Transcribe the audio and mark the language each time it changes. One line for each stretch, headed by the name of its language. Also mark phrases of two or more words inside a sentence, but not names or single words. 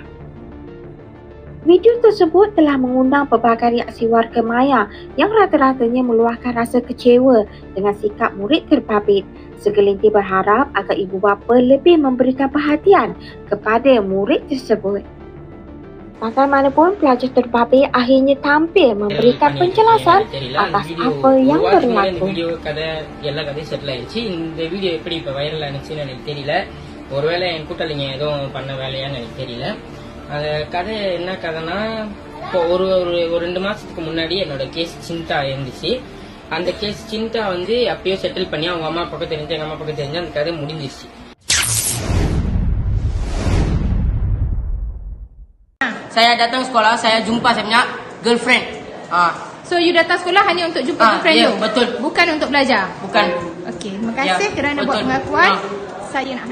Malay: Video tersebut telah mengundang pelbagai reaksi warga maya yang rata-ratanya meluahkan rasa kecewa dengan sikap murid terbabit. Segelintir berharap agar ibu bapa lebih memberikan perhatian kepada murid tersebut. Bagaimanapun, pelajar terbabit akhirnya tampil memberikan penjelasan atas apa yang berlaku.
Tamil: வீடியோ கதை எல்லா கதையும் செட்டில் ஆயிடுச்சு. இந்த வீடியோ எப்படி இப்போ வைரல் ஆனிச்சுன்னு எனக்கு தெரியல. ஒருவேளை என் கூட்டாளிங்க எதுவும் பண்ண வேலையான்னு எனக்கு தெரியல. அந்த கதை என்ன கதைனா, இப்போ ஒரு 2 மாசத்துக்கு முன்னாடி என்னோட
Malay: kes cinta
Tamil: இருந்துச்சு. அந்த
Malay: kes cinta
Tamil: வந்து அப்பயோ செட்டில் பண்ணி அவங்க அம்மா பக்கம் தெரிஞ்சு எங்க அம்மா பக்கம் தெரிஞ்சு அந்த கதை முடிஞ்சிருச்சு.
Malay: Saya datang sekolah, saya jumpa saya punya girlfriend. So you datang sekolah hanya untuk jumpa girlfriend you? Betul. Bukan untuk belajar? Bukan. Okey, terima kasih kerana buat pengakuan. Saya nak